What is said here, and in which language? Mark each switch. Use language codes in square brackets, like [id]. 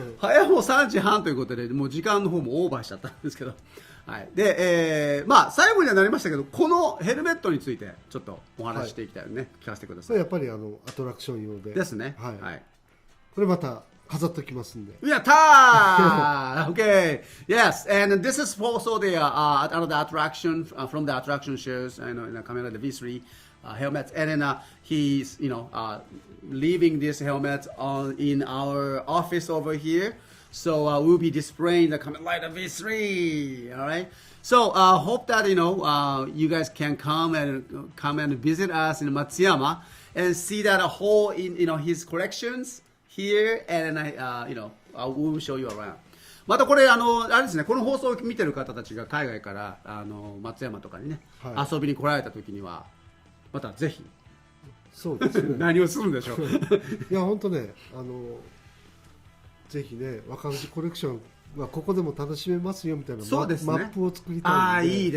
[ja] 早もう3時半ということで、もう時間の方もオーバーしちゃったんですけど。はい。で、最後にはなりましたけど、このヘルメットについてちょっとお話していきたいのでね、聞かせてください。やっぱりアトラクション用で。ですね。はい。はい、これまた飾っときますんで。やったー！ [en] Okay. Yes, and this is also the another attraction from the attraction shows, in the Kamen Rider V3 helmets, and then he's leaving this helmet in our office over here. So we'll be displaying the Kamen Rider V3. All right. So hope that you guys can come and visit us in Matsuyama and see that whole in his collections here, and I will show you around. [ja] またこれあれですね、この放送を見てる方たちが海外から松山とかにね、遊びに来られた時にはまたぜひ。そうですね。何をするんでしょう。いや本当ねぜひね、若藤コレクションはここでも楽しめますよみたいな、マップを作りたいので。